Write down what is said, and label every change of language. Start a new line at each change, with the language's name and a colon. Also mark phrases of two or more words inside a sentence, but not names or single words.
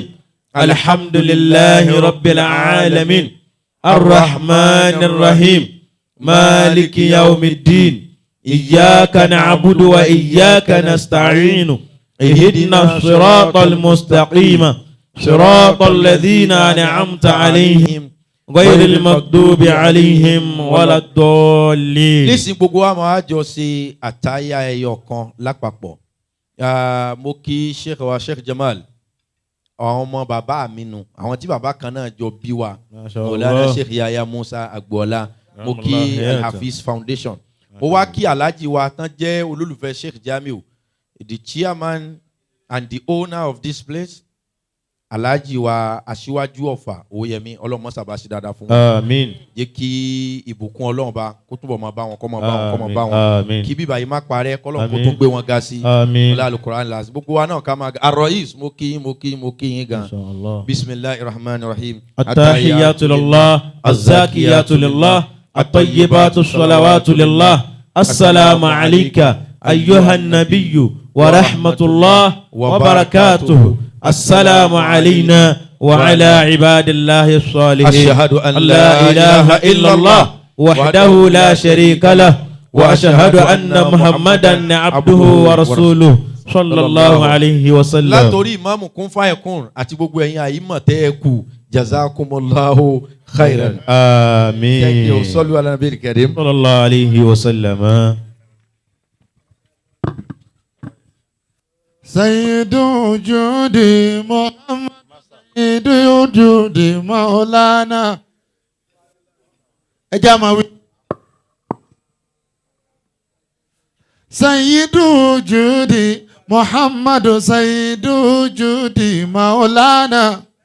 Arabic: الحمد لله رب العالمين الرحمن الرحيم مالك يوم الدين إياك نعبد وإياك نستعين اهدنا الصراط المستقيم صراط الذين أنعمت عليهم غير المغضوب عليهم ولا الضالين.
Yoruba: nísìn gbogbo wa máa jọ ṣe àtàyà ẹyọ kan lápapọ̀ mo kí sheikh wa sheikh Jamal àwọn ọmọ bàbá mi nù àwọn tí bàbá kan náà jọ bí wa Mọ̀lánà sheikh Yahya Musa Agboola mo kí Hafiz Foundation mo wá kí alhaji wa tán jẹ́ olólùfẹ́ Sheikh Jamiu
English: the chairman and the owner of this place
Yoruba: alhaji wa aṣíwájú Ọ̀fà Oyèmí ọlọ́mọ sábà ṣe dáadáa fún wọn. Àmín. jẹ́ kí ìbùkún Ọlọ́run bá kó túbọ̀ máa bá wọn kó máa bá wọn kó máa bá wọn kí bíbá yìí má parẹ́ kọ́lọ́n kó tó gbé wọn ga sí ọlá Al-Qur'an lásì gbogbo wa náà ká máa ga Ar-Rais mo kí yín gan
Arabic: بسم الله الرحمن الرحيم. التحيات لله الزاكيات لله الطيبات الصلوات لله السلام عليك أيها النبي ورحمة الله وبركاته. السلام علينا وعلى عباد الله الصالحين. أشهد أن لا إله إلا الله وحده لا شريك له وأشهد أن محمدا عبده ورسوله صلى الله عليه وسلم.
Yoruba: látòrí ìmáàmù Kun Fayakun àti gbogbo ẹ̀yin àyímọ̀ tẹ́ ẹ kù
Arabic: جزاكم الله خيرا. آمين.
English: thank you
Arabic: صلوا على النبي الكريم. صلى الله عليه وسلم. سيد وجود محمد سيد وجود مولانا اجمعوا سيد وجود محمد سيد وجود مولانا